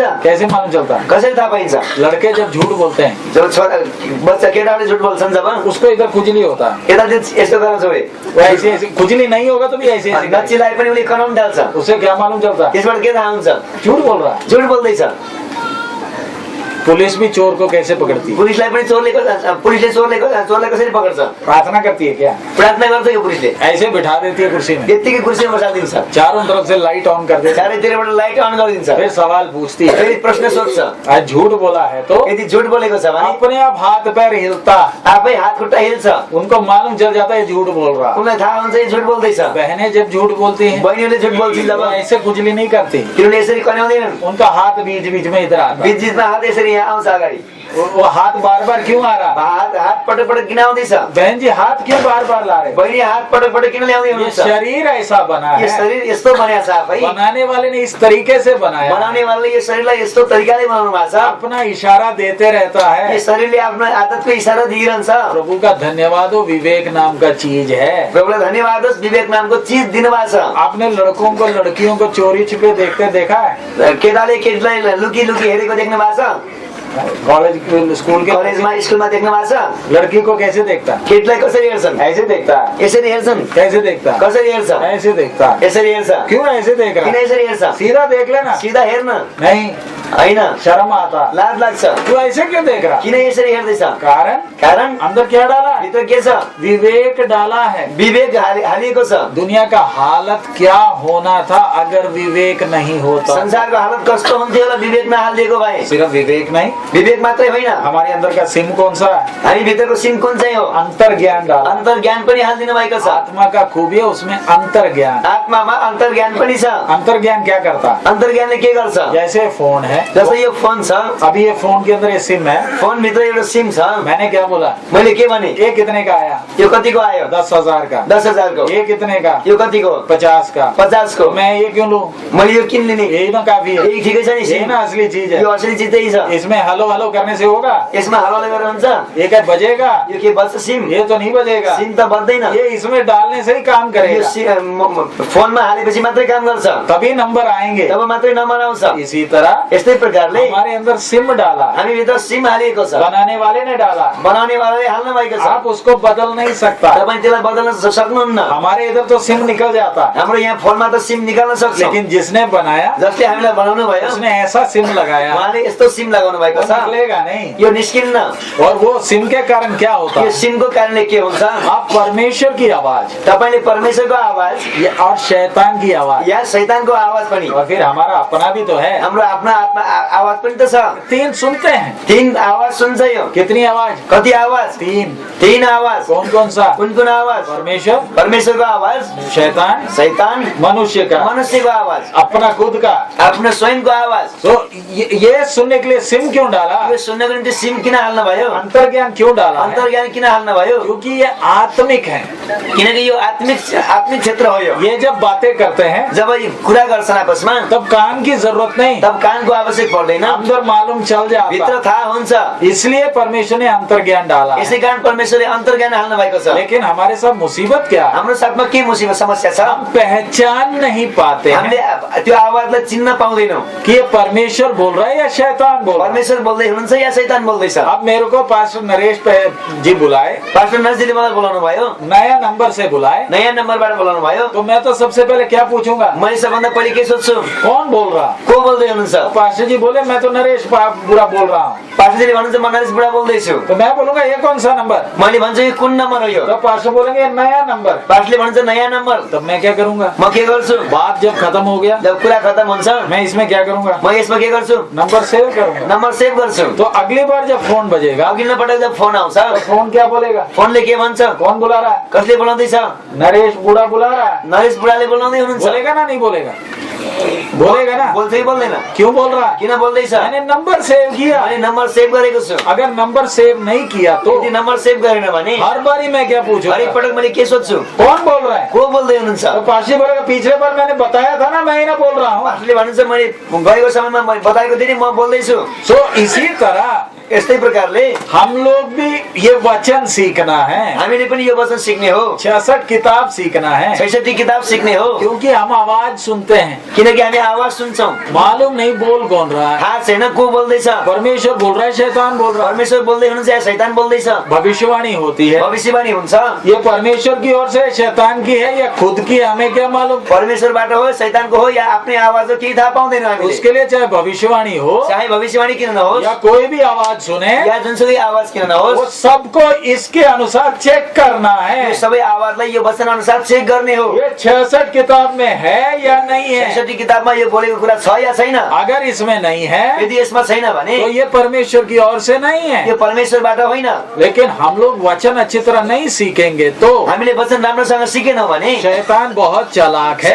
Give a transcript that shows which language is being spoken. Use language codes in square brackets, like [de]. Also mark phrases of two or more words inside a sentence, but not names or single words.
[hi] कैसे मालूम चलता? [ne] कसरी थाहा पाइन्छ? [hi] लड़के जब झूठ बोलते हैं, [ne] जब बच्चा केटाहरूले झुट बोल्छन्, [hi] जब उसको इधर खुजली होता है, [ne] यता यस्तो गर्न छोडे, [hi] वो ऐसे ऐसे खुजली नहीं होगा तो भी ऐसे ऐसे करेगा। [ne] नच्चीलाई पनि उसले कराउन थाल्छ। [hi] उसे क्या मालूम चलता? [ne] त्यसबाट के थाहा हुन्छ? [hi] झूठ बोल रहा है। [ne] झुट बोल्दैछ। [hi] पुलिस भी चोर को कैसे पकड़ती है? [ne] पुलिसलाई पनि पुलिसले चोरलाई कसरी पकड्छ? [hi] प्रार्थना करती है क्या? [ne] प्रार्थना गर्छ यो पुलिसले, [hi] ऐसे बिठा देती है कुर्सी में, [ne] यत्तिकै कुर्सीमा बसालिदिन्छ, [hi] चारों तरफ से [en] light on [hi] कर देती है, [ne] चारैतिरबाट [en] light on [ne] गरिदिन्छ, [hi] फिर सवाल पूछती है, [ne] फेरि प्रश्न सोध्छ। [hi] आज झूठ बोला है तो [ne] यदि झुट बोलेको छ भने [hi] अपने आप हाथ पैर हिलता, [ne] आफै हात खुट्टा हिल्छ, [hi] उनको मालूम चल जाता है झूठ बोल रहा। [ne] उनलाई थाहा हुन्छ यो झुट बोल्दैछ। [hi] बहनें जब झूठ बोलती हैं, [ne] बहिनीले झुट बोल्छिन् जब, [hi] वो ऐसे खुजली नहीं करती, [ne] तिनीहरूले यसरी कन्याउँदैनन्, [hi] उनका हाथ बीच बीच में इधर आता है। [ne] बिचमा हात यसरी यहाँ आउँछ अगाडि। [hi] वो हाथ बार बार क्यों आ रहा? [ne] हात पटक पटक किन आउँदैछ? [hi] बहन जी हाथ क्यों बार बार ला रहे? [ne] बहिनी हात पटक पटक किन ल्याउँदै [hi] ये [ne] हुनुहुन्छ? [hi] शरीर ऐसा बना [ne] यो [hi] है, [ne] शरीर यस्तो बनाएको छ, आफै [hi] बनाने वाले ने इस तरीके से बनाया, [ne] बनाउने वालाले यो शरीरलाई यस्तो तरिकाले बनाउनु भएको छ। [hi] अपना इशारा देते रहता [ne] यो [hi] है। [ne] शरीरले आफ्नो आदतको इशारा दिइरहन्छ। [hi] प्रभु का धन्यवाद हो, विवेक नाम का चीज है। [ne] प्रभुलाई धन्यवाद होस्, विवेक नामको चिज दिनुभएको छ। [hi] आपने लड़कों को लड़कियों को चोरी छिपे देखते देखा है? [ne] केटाले केटीलाई लुकी लुकी हेरेको देख्नु भएको छ? [hi] कॉलेज स्कूल के [ne] कलेजमा स्कुलमा देख्नु भएको छ? [hi] लड़की को कैसे देखता? [ne] केटीलाई कसरी हेर्छन्? [hi] ऐसे देखता है। [ne] यसरी हेर्छन्। [hi] कैसे देखता? [ne] कसरी हेर्छ? [hi] ऐसे देखता है। [ne] यसरी हेर्छ। [hi] क्यों ऐसे देख रहा [ne] किन [hi] है? [ne] यसरी हेर्छ? [hi] सीधा देख लेना। [ne] सिधा हेर्न [hi] नहीं, [ne] होइन, [hi] शर्म आता। [ne] लाज लाग्छ। [hi] तू ऐसे क्यों देख रहा? [ne] किन यसरी हेर्दैछ? [hi] कारण [ne] कारण [hi] अंदर क्या डाला है? [ne] भित्र के छ? [hi] विवेक डाला है। [ne] विवेक हालिएको छ। [hi] दुनिया का हालत क्या होना था अगर विवेक नहीं होता? [ne] संसारको हालत कस्तो हुन्थ्यो होला विवेक नहालिदिएको भए? [hi] सिर्फ विवेक नहीं, [ne] विवेक मात्रै होइन, [hi] हमारे अंदर का सिम कौन सा है? [ne] हामी भित्रको सिम कुन चाहिँ हो? [hi] अंतर ज्ञान डाला। [ne] अन्तर ज्ञान पनि हालिदिनु भएको छ। [hi] आत्मा का खूबी है उसमें अंतर ज्ञान। [ne] आत्मामा अन्तर ज्ञान पनि छ। [hi] अंतर ज्ञान क्या करता? [ne] अन्तर ज्ञानले के गर्छ? [hi] जैसे फोन है, [ne] जस्तै यो फोन छ, [hi] अभी ये फोन के अंदर ये सिम है, [ne] फोन भित्र एउटा सिम छ। [hi] मैंने क्या बोला? [ne] मैले के भने? [hi] ये कितने का आया? [ne] यो कतिको आयो? [hi] 10,000 का। [ne] 10,000 को। [hi] ये कितने का? [ne] यो कतिको? [hi] 50 का। [ne] 50 को। [hi] मैं ये क्यों लूं? [ne] मैले यो किन लिने? [hi] यही ना काफी है, [ne] यही ठिकै छ नि [hi] ये सिम। ना असली चीज है। [ne] यो असली चिज त्यही छ। [hi] इसमें हेलो हेलो करने से होगा? [ne] यसमा हालले गरेर हुन्छ? [hi] ये क्या बजेगा? [ne] यो के बज्छ सिम? [hi] ये तो नहीं बजेगा। [ne] सिम त बज्दैन। [hi] ये इसमें डालने से ही काम [ne] यो [hi] करेगा, [ne] फोनमा हालेपछि मात्रै काम गर्छ, [hi] तभी नंबर आएंगे। [ne] तब मात्रै नम्बर आउँछ। [hi] इसी तरह [ne] यस्तै प्रकारले [hi] हमारे अंदर सिम डाला, [ne] हामी भित्र सिम हालिएको छ। [hi] बनाने वाले ने डाला, [ne] बनाउने वालाले हाल्नु भएको छ। [hi] आप उसको बदल नहीं सकता। [ne] तपाईँ त्यसलाई बदल्न सक्नुहुन्न। [hi] हमारे इधर तो सिम निकल जाता, [ne] हाम्रो यहाँ फोनमा त सिम निकाल्न सक्छ, [hi] लेकिन जिसने बनाया [ne] जसले हामीलाई बनाउनु भयो [hi] उसने ऐसा सिम लगाया, [ne] उहाँले यस्तो सिम लगाउनु भएको [hi] वो [ne] छ, [hi] निकलेगा नहीं। [ne] यो निस्किन्न। [hi] और वो सिम के कारण क्या होता [ne] यो [hi] है? [ne] सिमको कारणले के हुन्छ? [hi] आप परमेश्वर की आवाज [ne] तपाईले परमेश्वरको आवाज [hi] और शैतान की आवाज, [ne] या शैतानको आवाज पनि, [hi] और फिर हमारा अपना भी तो है, [ne] हाम्रो आफ्नो आत्मा आवाज पनि त छ। [hi] 3 सुनते हैं। [ne] 3 आवाज सुन्छ यो। [hi] कितनी आवाज? [ne] कति आवाज? [hi] 3 [ne] आवाज। [hi] कौन कौन सा? [ne] कुन आवाज? [hi] परमेश्वर, [ne] परमेश्वरको आवाज, [hi] शैतान, [ne] शैतान, [hi] मनुष्य का, [ne] मनुष्यको आवाज, [hi] अपना खुद का। [ne] आफ्नो स्वयंको आवाज। [hi] तो ये सुनने के लिए सिम क्यों डाला? [ne] यो सुन्नको निम्ति सिम किन हाल्नु भयो? [hi] अंतर्ज्ञान क्यों डाला है? [ne] अन्तर्ज्ञान किन हाल्नु भयो? [hi] क्योंकि ये आत्मिक है। [ne] किनकि यो आत्मिक क्षेत्र हो यो। [hi] ये जब बातें करते हैं [ne] जब ये कुरा गर्छन् आपसमा [hi] तब कान की जरूरत नहीं, [ne] तब कानको आवश्यक पर्दैन, [hi] अंदर मालूम चल जाता। [ne] भित्र थाहा हुन्छ। [hi] इसलिए परमेश्वर ने अंतर्ज्ञान डाला है। [ne] यसै कारण परमेश्वरले अन्तर्ज्ञान हाल्नु भएको छ। [hi] लेकिन हमारे साथ मुसीबत क्या है? [ne] हाम्रो साथमा के मुसीबत समस्या छ? [hi] हम पहचान नहीं पाते [ne] हामीले [hi] हैं [ne] त्यो आवाजलाई चिन्न पाउँदैनौँ। [hi] कि ये परमेश्वर बोल रहा है या शैतान बोल रहा है। [ne] परमेश्वर बोल्दै हुनुहुन्छ या शैतान बोल्दैछ? [hi] अब मेरे को पास्टर नरेश जी बुलाए, [ne] पास्टर नरजीले मलाई बोलाउनु भयो, [hi] नया नंबर से बुलाए, [ne] नयाँ नम्बरबाट बोलाउनु भयो। [hi] तो मैं तो सबसे पहले क्या पूछूंगा? [ne] मैले सबभन्दा पहिले के सोध्छु? [hi] कौन बोल रहा? [ne] को बोल्दै हुनुहुन्छ? [hi] पास्टर जी बोले मैं तो नरेश बुरा बोल रहा हूँ। [ne] पास्टरजीले भन्नुहुन्छ म नरेश बुढा बोल्दैछु। [hi] तो मैं बोलूंगा ये कौन सा नंबर? [ne] मैले भन्छु यो कुन नम्बर हो यो? [hi] तो पास्टर बोलेंगे ये नया नंबर। [ne] पास्टरले भन्नुहुन्छ नयाँ नम्बर। [hi] तब मैं क्या करूंगा? [ne] म के गर्छु? [hi] बात जब खत्म हो गया [ne] जब कुरा खत्म हुन्छ [hi] मैं इसमें क्या करूंगा? [ne] म यसमा के गर्छु? [hi] नंबर सेव करूंगा। [ne] नम्बर सेभ गर्छु। [hi] तो अगली बार जब फोन बजेगा [ne] अघिल्लो पटक जब फोन आउँछ [hi] तो फोन क्या बोलेगा? [ne] फोनले के भन्छ? [hi] कौन बुला रहा है? [ne] कसले बोलाउँदैछ? [hi] नरेश बुढ़ा बुला रहा है। [ne] नरेश बुढाले बोलाउँदै हुनुहुन्छ। [hi] बोलेगा ना नहीं बोलेगा? बोलेगा ना? [ne] बोल्छ कि बोल्दैन? [hi] क्यों बोल रहा है? [ne] किन बोल्दैछ? [hi] मैंने नंबर सेव किया। [ne] मैले नम्बर सेभ गरेको छु। [hi] अगर नंबर सेव नहीं किया तो [ne] यदि नम्बर सेभ गरेन भने [hi] हर बारी मैं क्या पूछूं? [ne] हरेक पटक मैले के सोध्छु? [hi] कौन बोल रहा है? [ne] को बोल्दै हुनुहुन्छ? [hi] तो पास्टर बोलेगा पिछले बार मैंने बताया था ना, मैं ही ना बोल रहा हूँ। [ne] पास्टरले भन्नुहुन्छ मैले गएको समयमा मैले बताएको थिएँ नि म बोल्दैछु। [hi] सो इसी तरह [ne] यस्तै प्रकारले [hi] हम लोग भी ये वचन सीखना है। [ne] हामीले पनि यो वचन सिक्ने हो। [hi] 66 किताब सीखना है। [ne] 66 किताब सिक्ने हो। [hi] क्योंकि हम आवाज सुनते हैं, [ne] किनकि हामी आवाज सुन्छौँ, [hi] मालूम नहीं बोल कौन रहा है। [ne] थाहा छैन को बोल्दैछ। [hi] परमेश्वर बोल रहा है, शैतान बोल रहा है। [ne] परमेश्वर बोल्दै हुनुहुन्छ या शैतान बोल्दैछ? [hi] भविष्यवाणी होती है, [ne] भविष्यवाणी हुन्छ। [hi] ये परमेश्वर की ओर से शैतान की है या खुद की, हमें क्या मालूम? [ne] परमेश्वरबाट हो, शैतानको हो या आफ्नै आवाज हो, केही थाहा पाउँदैन हामीले। [hi] उसके लिए चाहे भविष्यवाणी हो [ne] चाहे भविष्यवाणी किन नहोस् [hi] या कोई भी आवाज सुने, [ne] या जुनसुकै आवाज किन [hi] वो [ne] नहोस्, [hi] सबको इसके अनुसार चेक करना है। [ne] यो सबै आवाजलाई यो वचन अनुसार चेक गर्ने हो। [hi] ये 66 किताब में है या नहीं है? [ne] 66 किताबमा यो बोलेको कुरा छ या छैन? [hi] अगर इसमें नहीं है [ne] यदि यसमा छैन भने [hi] तो ये परमेश्वर की ओर से नहीं है। [ne] यो परमेश्वरबाट होइन। [hi] लेकिन हम लोग वचन अच्छी तरह नहीं सीखेंगे तो [ne] हामीले वचन राम्रोसँग सिकेनौँ भने [hi] शैतान बहुत चालाक है,